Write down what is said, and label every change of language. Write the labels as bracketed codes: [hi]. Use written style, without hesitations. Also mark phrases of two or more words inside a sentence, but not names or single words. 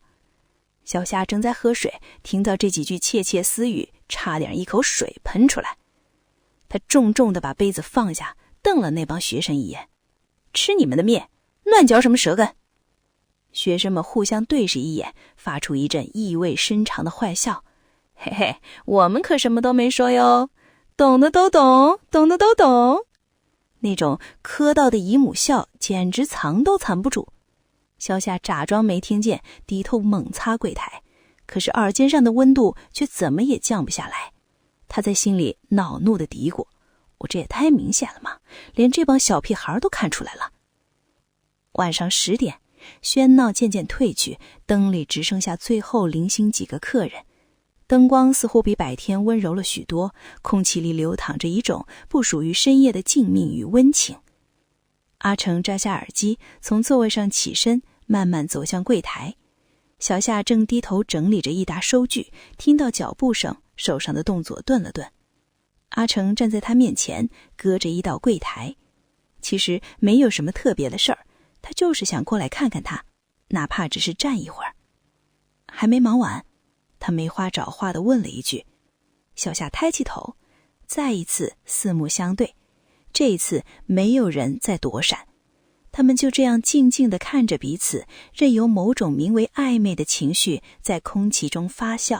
[zh] 小夏正在喝水，聽到這幾句竊竊私語，差點一口水噴出來。他重重地把杯子放下，瞪了那幫學生一眼：“吃你們的麵，亂嚼什麼舌根？” 學生們互相對視一眼，發出一陣意味深長的壞笑：“ 嘿嘿，我們可什麼都沒說喲。懂的都懂，懂的都懂。” 那種磕到的姨母笑簡直藏都藏不住。小夏假裝沒聽見，低頭猛擦櫃檯，可是耳尖上的溫度卻怎麼也降不下來。他在心裡惱怒地嘀咕：我這也太明顯了嘛，連這幫小屁孩都看出來了。晚上10點，喧鬧漸漸退去，燈裡只剩下最後零星幾個客人。燈光似乎比白天溫柔了許多，空氣裡流淌着一種不屬於深夜的靜謐與溫情。阿成摘下耳機，從座位上起身，慢慢走向櫃檯。小夏正低頭整理着一沓收据，聽到腳步聲，手上的動作頓了頓。阿成站在他面前，隔着一道櫃檯。其實沒有什麼特別的事兒，他就是想過來看看他，哪怕只是站一會兒。還沒忙完，他沒話找話地問了一句。小夏抬起頭，再一次四目相對，這一次沒有人再躲閃，他們就這樣靜靜地看着彼此，任由某種名為曖昧的情緒在空氣中發酵。